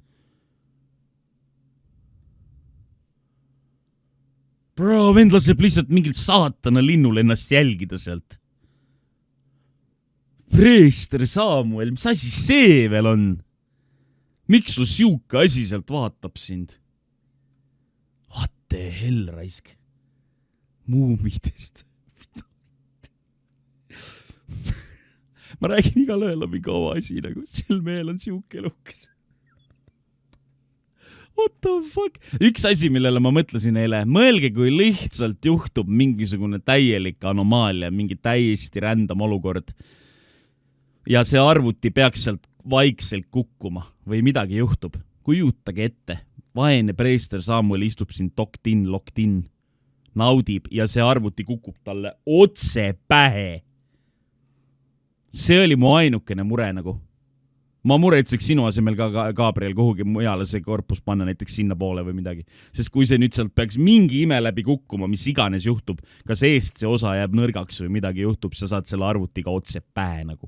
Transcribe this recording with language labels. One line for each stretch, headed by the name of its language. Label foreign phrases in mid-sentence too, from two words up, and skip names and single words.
Estonian: Bro, vend laseb lihtsalt mingil saatana linnul ennast jälgida sealt. Preester Samuel, mis asi see veel on? miks sul siuke asi sealt vaatab sind?
English: What the hell,
Estonian: raisk? Muumidest. Ma räägin igal ööl on mingi oma asi, nagu sel mehel on siuke luks.
English: What the fuck?
Estonian: Üks asi, millele ma mõtlesin eile, mõelge, kui lihtsalt juhtub mingisugune täielik anomaalia, mingi täiesti rändam olukord ja see arvuti peaks sealt vaikselt kukkuma või midagi juhtub. Kujutage ette, vaene preester Samuel istub siin
English: locked in,
Estonian: naudib ja see arvuti kukub talle otse pähe. See oli mu ainukene mure nagu. Ma muretseks sinu asemel ka Gabriel kuhugi mujale see korpus panna näiteks sinna poole või midagi. Sest kui see nüüd sealt peaks mingi ime läbi kukkuma, mis iganes juhtub, kas eest see osa jääb nõrgaks või midagi juhtub, sa saad selle arvutiga otse pähe nagu.